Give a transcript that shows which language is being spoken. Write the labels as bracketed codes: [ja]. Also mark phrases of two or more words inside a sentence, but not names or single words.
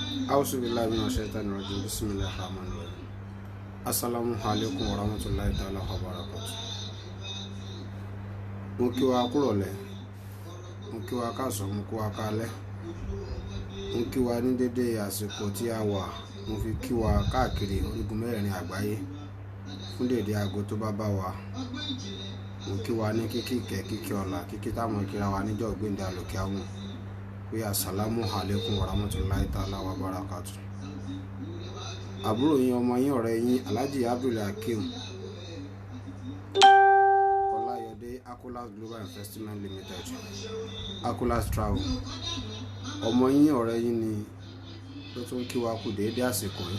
[ar] أعوذ بالله من الشيطان الرجيم. بسم الله الرحمن الرحيم. السلام عليكم ورحمة الله تعالى وبركاته. [yo] Mo kí wa kúrọ̀lẹ́, mo kí wa káàsán, mo kí wa kálẹ́, mo kí wa ní dédé àsìkò tí a wà, mo fi kí wa káàkiri orígun mẹ́rẹ̀ẹ̀rin àgbáyé fún dédé aago tó bá bá wa. Mo kí wa ní kíkí ìkẹ́, kíkí ọlá, kíkí táwọn kíra wa níjọ́ gbéǹde àlòkè àwọn pé [ar] السلام عليكم ورحمة الله تعالى وبركاته. [yo] Àbúrò yín, ọmọ yín, ọ̀rẹ́ yín Alhaji Abdul Hakeem Ọláyọdé Akolas Global Investment Limited, Akolas Travel. Ọmọ yín, ọ̀rẹ́ yín ni ló tún kí wa kú déédé àsìkò yìí.